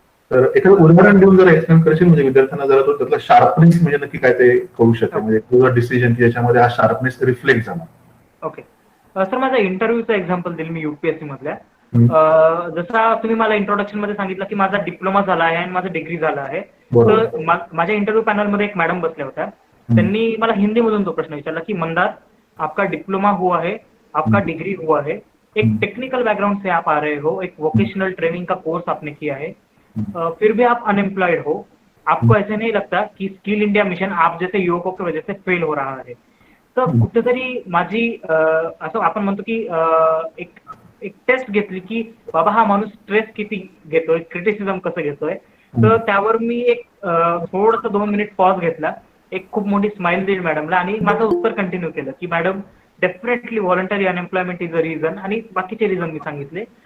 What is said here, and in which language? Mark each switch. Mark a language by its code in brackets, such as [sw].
[mr] तर एखादं उदाहरण देऊन जरा एक्सप्लेन करशील, म्हणजे विद्यार्थ्यांना जरा तो त्यातला शार्पनेस म्हणजे नक्की काय ते कळू शकेल, म्हणजे तुझा डिसिजन की ज्याच्यामध्ये हा शार्पनेस रिफ्लेक्ट झाला. ओके सर, माझा इंटरव्ह्यूचा एक्झाम्पल देईल मी युपीएससी मधल्या. जसा तुम्ही मला इंट्रोडक्शन मध्ये सांगितलं की माझा डिप्लोमा झाला आहे आणि माझा डिग्री झाला आहे, तर माझ्या इंटरव्ह्यू पॅनलमध्ये एक मॅडम बसल्या होत्या. त्यांनी मला हिंदी मधून तो प्रश्न विचारला की [hi] मंदार, आपका डिप्लोमा हुआ है, आपका डिग्री हुआ है, एक टेक्निकल बैकग्राउंड से आप आ रहे हो, एक वोकेशनल ट्रेनिंग का कोर्स आपने किया है, फिर भी आप अनएम्प्लॉयड हो, आपको ऐसे नहीं लगता कि स्किल इंडिया मिशन आप जैसे युवकों की वजह से फेल हो रहा है. [mr] तर कुठेतरी माझी असं आपण म्हणतो की एक टेस्ट घेतली की बाबा हा माणूस स्ट्रेस किती घेतोय, क्रिटिसिझम कसं घेतोय. तर त्यावर मी एक थोडंसं 2 मिनिट पॉज घेतला, एक खूप मोठी स्माइल दिली मॅडमला आणि माझं उत्तर कंटिन्यू केलं की madam [en] definitely voluntary unemployment is a reason, [mr] आणि बाकीचे रिझन मी सांगितले.